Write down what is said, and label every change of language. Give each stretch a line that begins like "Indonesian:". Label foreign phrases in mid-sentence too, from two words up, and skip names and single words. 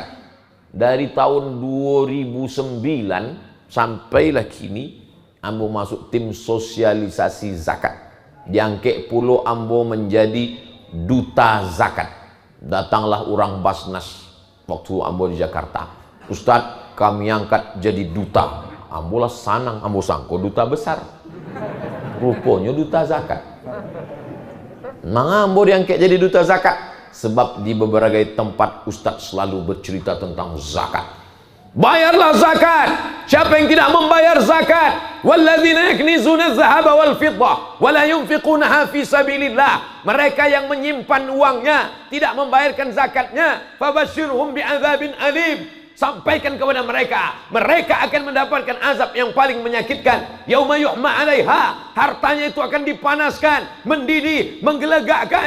Minangkabau: Dari tahun 2009 sampailah kini ambo masuk tim sosialisasi zakat. Jangkek pulau ambo menjadi duta zakat. Datanglah orang Basnas waktu ambo di Jakarta.
Indonesian: Ustadz, kami angkat jadi duta.
Minangkabau: Ambo lah sanang, ambo sangko duta besar. Rupanya duta zakat.
Indonesian: Nah, ambo diangkat jadi duta zakat sebab di beberapa tempat Ustadz selalu bercerita tentang zakat. Bayarlah zakat. Siapa yang tidak membayar zakat,
Arabic: والذين يكنزون الذهب والفضة ولا ينفقونها في سبيل الله,
Indonesian: mereka yang menyimpan uangnya tidak membayarkan zakatnya,
Arabic: فبشرهم بعذاب أليم,
Indonesian: sampaikan kepada mereka, mereka akan mendapatkan azab yang paling menyakitkan.
Arabic: يوم يحمى عليها,
Indonesian: hartanya itu akan dipanaskan, mendidih, menggelegakkan.